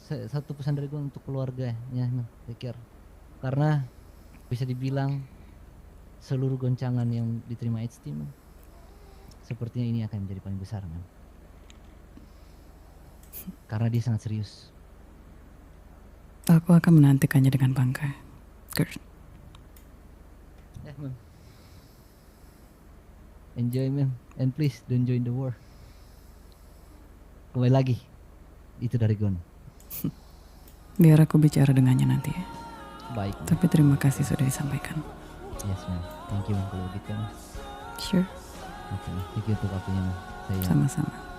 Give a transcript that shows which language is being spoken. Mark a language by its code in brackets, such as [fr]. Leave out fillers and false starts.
[id] Satu pesan dari gue untuk keluarganya, mem, [en] take care. [id] Karena bisa dibilang seluruh goncangan yang diterima HT, mem, sepertinya ini akan menjadi paling besar, mem. Karena dia sangat serius. Aku akan menantikannya dengan bangga. Kurt. Ya, mem. [en] Enjoy, mem, and please don't join the war. [id] Kembali lagi, itu dari Gon. Biar aku bicara dengannya nanti ya. Baik. Tapi terima kasih sudah disampaikan. [en] Yes, ma'am. Thank you, ma'am. [id] Kalau gitu, [en] ma'am. Sure. [id] Oke, ma'am. [en] Thank you [id] untuk waktunya, ma'am. Saya Sama-sama.